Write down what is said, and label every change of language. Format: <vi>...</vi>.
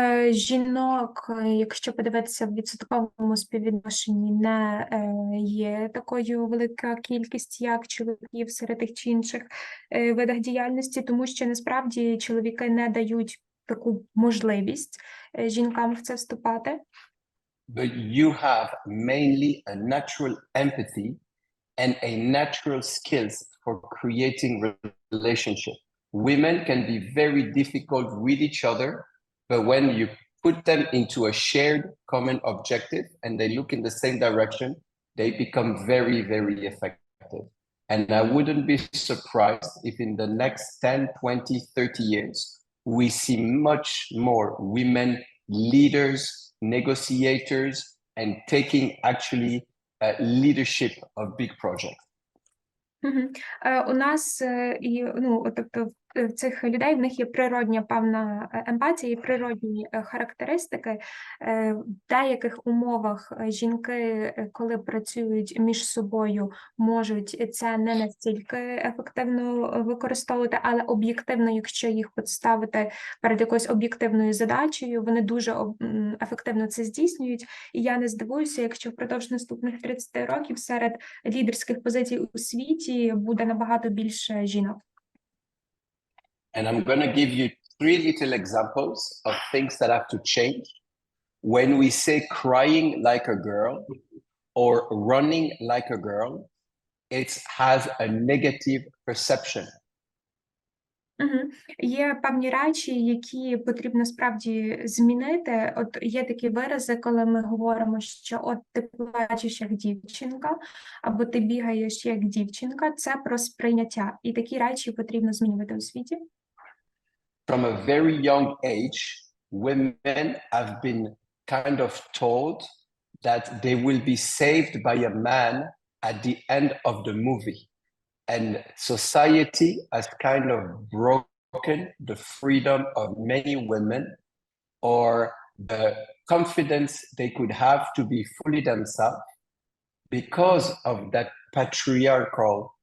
<uk>Жінок, якщо подивитися в відсотковому співвідношенні, не є такою велика кількість, як чоловіків серед тих чи інших видах діяльності, тому що насправді чоловіки не дають таку можливість жінкам в це вступати.</uk> <en>But you have mainly a natural empathy and a natural skills for creating relationship. Women can be very difficult with each other, but when you put them into a shared common objective and they look in the same direction, they become very, very effective. And I wouldn't be surprised if in the next 10, 20, 30 years, we see much more women leaders, negotiators, and taking actually leadership of big projects.</en> <uk>У нас, тобто в цих людей, в них є природня певна емпатія і природні характеристики. В деяких умовах жінки, коли працюють між собою, можуть це не настільки ефективно використовувати, але об'єктивно, якщо їх поставити перед якоюсь об'єктивною задачею, вони дуже ефективно це здійснюють. І я не здивуюся, якщо впродовж наступних 30 років серед лідерських позицій у світі буде набагато більше жінок.</uk> <en>And I'm going to give you 3 little examples of things that have to change. When we say crying like a girl or running like a girl, it has a negative perception.</en> <uk>Є певні речі, які потрібно справді змінити. От є такі вирази, коли ми говоримо, що от ти плачеш як дівчинка, або ти бігаєш як дівчинка. Це про сприйняття. І такі речі потрібно змінювати у світі.</uk> <en>From a very young age, women have been kind of told that they will be saved by a man at the end of the movie. And society has kind of broken the freedom of many women or the confidence they could have to be fully themselves because of that patriarchal</en>